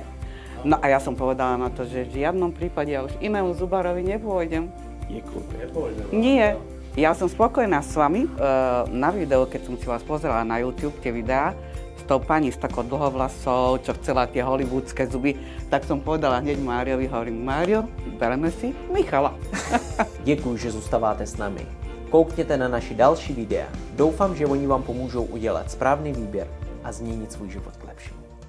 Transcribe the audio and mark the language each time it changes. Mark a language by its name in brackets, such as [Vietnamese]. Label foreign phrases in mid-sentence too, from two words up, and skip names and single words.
[Slovak] No a ja som povedala na to, že v žiadnom prípade ja už inému zubárovi nepôjdem. Nie. Ja som spokojná s vami. Na videu, keď som si vás pozerala na YouTube, tie videá, s tou pani s takou dlhovlasou, čo chcela tie hollywoodske zuby, tak som povedala hneď Máriovi, hovorím, Mário, [Czech] bereme si Michala. Děkuji, že zůstáváte s námi. Koukněte na naši další videa. Doufám, že oni vám pomůžou udělat správný výběr a změnit svůj život k lepšímu.